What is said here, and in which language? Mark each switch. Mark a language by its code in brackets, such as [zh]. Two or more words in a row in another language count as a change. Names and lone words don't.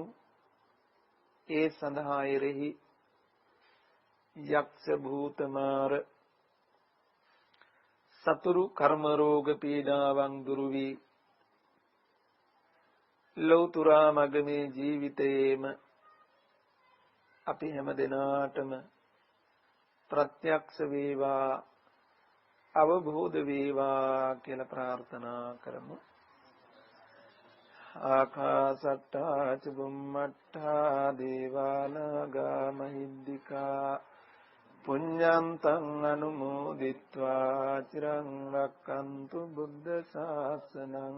[si] ඒ සඳහා එරෙහි යක්ෂ භූත මාර සතුරු කර්ම රෝග පීඩාවන් දුරු වී ලෞතුරා මග්ගමේ ජීවිතයේම අපි හැමදෙනාටම ප්‍රත්‍යක්ෂ වේවා අවබෝධ වේවා කියලා ප්‍රාර්ථනා කරමු. [pi] ආකාසට්ටා චුම්මට්ටා දේවානාගා මහිද්దికා පුඤ්ඤන්තං අනුමෝදිත්වා චිරං රක්칸තු බුද්ධ ශාසනං.